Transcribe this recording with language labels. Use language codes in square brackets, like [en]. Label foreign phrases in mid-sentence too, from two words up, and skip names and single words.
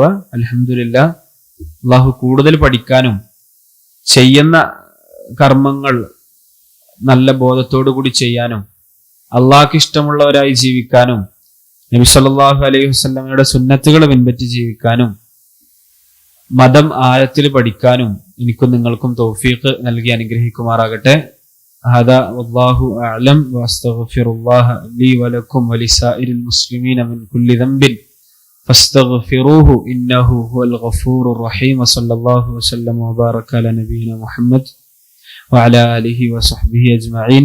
[ml] അൽഹംദുലില്ലാഹ്, അള്ളാഹു കൂടുതൽ പഠിക്കാനും ചെയ്യുന്ന കർമ്മങ്ങൾ നല്ല ബോധത്തോടു കൂടി ചെയ്യാനും അള്ളാഹ്ക്ക് ഇഷ്ടമുള്ളവരായി ജീവിക്കാനും നബി [ar] صلى الله عليه وسلم [ml] സുന്നത്തുകൾ പിൻപറ്റി ജീവിക്കാനും മതം ആഴത്തിൽ പഠിക്കാനും എനിക്കും നിങ്ങൾക്കും തൗഫീഖ് നൽകി അനുഗ്രഹിക്കുമാറാകട്ടെ. [ar] هذا والله أعلم وأستغفر الله لي ولكم ولسائر المسلمين من كل ذنب فاستغفروه إنه هو الغفور الرحيم. وصلى الله وسلم وبارك على نبينا محمد وعلى آله وصحبه أجمعين.